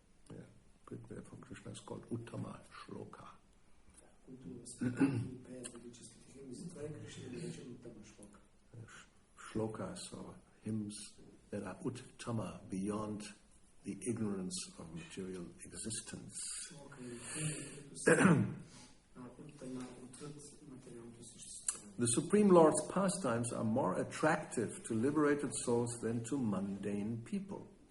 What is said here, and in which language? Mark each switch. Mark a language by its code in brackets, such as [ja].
[en] Yeah, from Krishna is called Uttama Shloka. [bg] Които възпяван и пеят ведическите химни. Затова е Кришна наречен Уттама Шлока. [en] Shlokas or hymns that are uttama, beyond the ignorance of material existence. [bg] Шлока е химни, които са Уттама отвъд материалното съществуване. [en] The Supreme Lord's pastimes are more attractive to liberated souls than to mundane people.